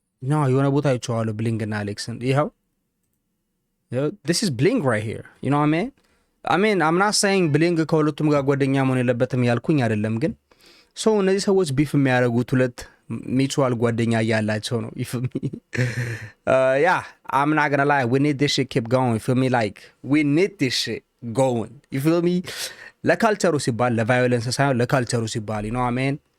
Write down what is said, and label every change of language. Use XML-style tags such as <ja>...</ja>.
<am>ኖ የሆነ ቦታ አይቼዋለሁ ብሊንግ እና አሌክስን። ይኸው</am> <en>this is Blink right here, you know what I mean I'm not saying</en> <am>ብሊንግ ከሁለቱም ጋር ጓደኛ መሆን የለበትም ያልኩኝ አይደለም፣ ግን ሰው እነዚህ ሰዎች ቢፍ የሚያደርጉት ሁለት ሚቹዋል ጓደኛ እያላቸው ነው።</am> <en>you feel me? I'm not gonna lie, we need this shit keep going, you feel me? Like we need this shit going, you feel me?</en> <am>ለካልቸሩ ሲባል ለቫዮለንስ ሳይሆን ለካልቸሩ ሲባል</am> <en>you know what I mean?</en>